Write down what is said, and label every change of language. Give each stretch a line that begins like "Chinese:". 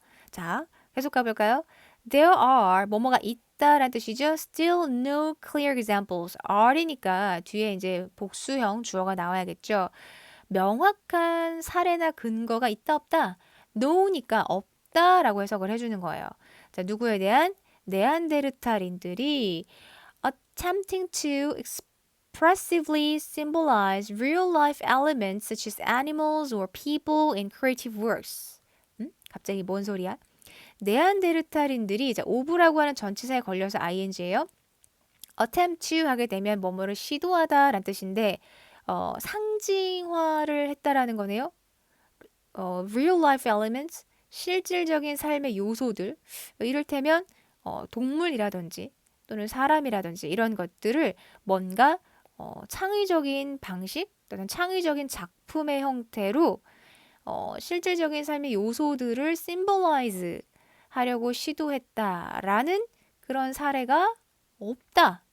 Korean: 자 계속 가볼까요?
English: There are
Korean: 뭐뭐가 있다라는 뜻이죠.
English: Still no clear examples.
Korean: are이니까 뒤에 이제 복수형 주어가 나와야겠죠. 명확한 사례나 근거가 있다 없다. no니까 없다라고 해석을 해주는 거예요. 자 누구에 대한
English: 네안데르탈인들이 attempting to expressively symbolize real-life elements such as animals or people in creative works.
Korean: 갑자기 뭔 소리야? 네안데르탈인들이 자, 오브라고 하는 전치사에 걸려서 ing예요. attempt to 하게 되면 뭐뭐를 시도하다라는 뜻인데 상징화를 했다라는 거네요.
English: real life elements,
Korean: 실질적인 삶의 요소들, 이를테면 동물이라든지 또는 사람이라든지 이런 것들을 뭔가 창의적인 방식 또는 창의적인 작품의 형태로 실질적인 삶의 요소들을 symbolize 하려고 시도했다라는 그런 사례가 없다.